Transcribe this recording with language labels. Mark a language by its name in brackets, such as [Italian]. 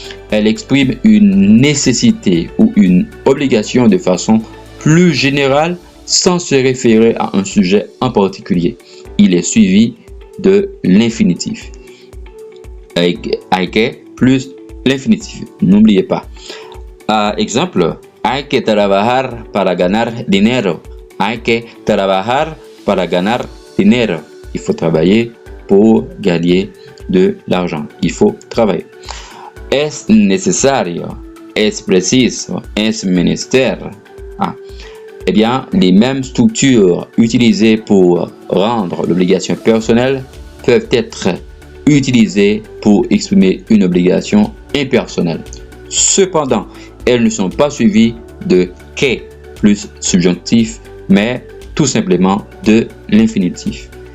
[French] Elle exprime une nécessité ou une obligation de façon plus générale sans se référer à un sujet en particulier. Il est suivi de l'infinitif. Hay que plus l'infinitif. N'oubliez pas. Exemple, [Spanish] hay que trabajar para ganar dinero. Hay que trabajar para ganar dinero. [French] Il faut travailler pour gagner de l'argent. Il faut travailler. [Spanish] Es necesario, es preciso, es menester. [French] Eh bien, les mêmes structures utilisées pour rendre l'obligation personnelle peuvent être utilisées pour exprimer une obligation impersonnelle. Cependant, elles ne sont pas suivies de que plus subjonctif, mais tout simplement de l'infinitif.